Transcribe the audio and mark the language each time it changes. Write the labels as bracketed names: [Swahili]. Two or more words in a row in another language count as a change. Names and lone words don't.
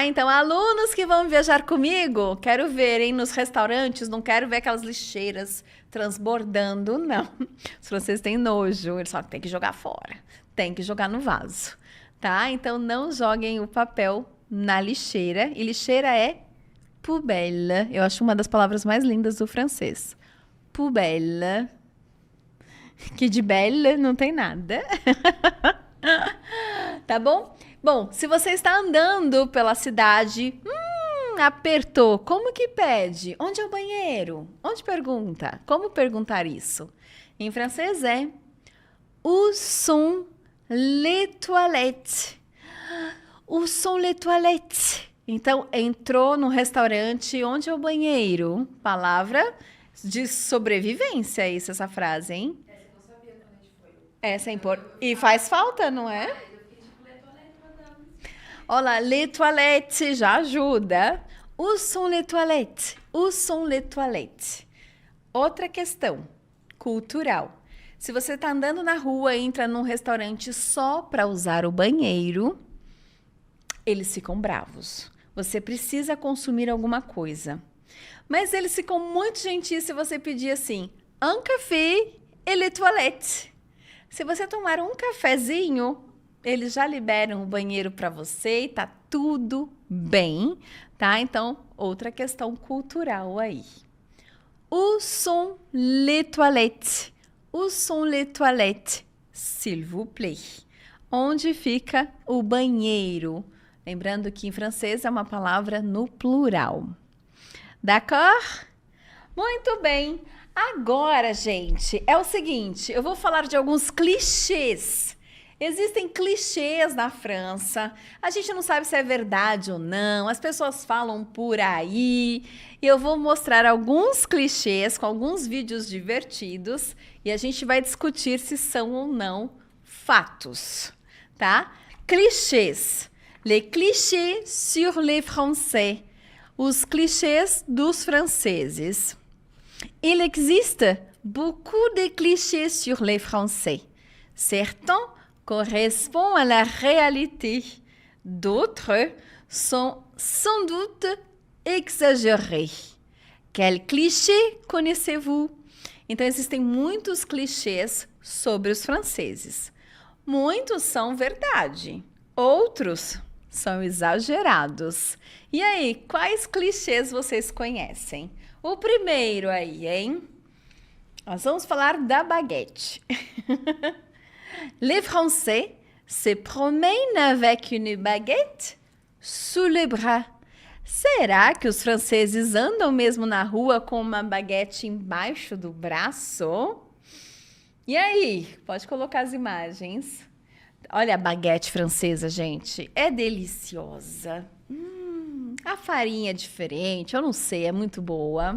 [Portuguese] Então, alunos que vão viajar comigo, quero ver, hein, nos restaurantes, não quero ver aquelas lixeiras transbordando, não. Os franceses têm nojo, eles falam que tem que jogar fora, tem que jogar no vaso, tá? Então, não joguem o papel na lixeira, e lixeira é poubelle. Eu acho uma das palavras mais lindas do francês. Poubelle. Que de belle não tem nada. Tá bom? Bom, se você está andando pela cidade, apertou, como que pede? Onde é o banheiro? Onde pergunta? Como perguntar isso? Em francês é [French] où sont les toilettes? Où sont les toilettes? [Portuguese] Então, entrou no restaurante, onde é o banheiro? Palavra de sobrevivência, isso, essa frase, hein? Essa eu não sabia quando a gente foi. Essa é importante. E faz falta, não é? Eu fiquei tipo, letonete, madame. Olha, [French] les toilettes [Portuguese] já ajuda. [French] Où sont les toilettes? Où sont les toilettes? [Portuguese] Outra questão cultural. Se você está andando na rua e entra num restaurante só para usar o banheiro, eles ficam bravos. Você precisa consumir alguma coisa. Mas eles ficam muito gentis se você pedir assim, [French] un café et les toilettes. [Portuguese] Se você tomar um cafezinho, eles já liberam o banheiro para você e tá tudo bem, tá? Então, outra questão cultural aí. [French] Où sont les toilettes? Où sont les toilettes? S'il vous plaît. [Portuguese] Onde fica o banheiro? Lembrando que em francês é uma palavra no plural. D'accord? Muito bem. Agora, gente, é o seguinte, eu vou falar de alguns clichês. Existem clichês na França, a gente não sabe se é verdade ou não, as pessoas falam por aí. E eu vou mostrar alguns clichês com alguns vídeos divertidos e a gente vai discutir se são ou não fatos, tá? Clichês. [French] Les clichés sur les Français. [Portuguese] Os clichês dos franceses. [French] Il existe beaucoup de clichés sur les Français. Certains correspondent à la réalité. D'autres sont sans doute exagérés. Quel cliché connaissez-vous? [Portuguese] Então, existem muitos clichês sobre os franceses. Muitos são verdade, outros são exagerados. E aí, quais clichês vocês conhecem? O primeiro aí, hein? Nós vamos falar da baguete. [French] Les Français se promènent avec une baguette sous le bras. [Portuguese] Será que os franceses andam mesmo na rua com uma baguete embaixo do braço? E aí, pode colocar as imagens. Olha a baguete francesa, gente. É deliciosa. A farinha é diferente, eu não sei, é muito boa.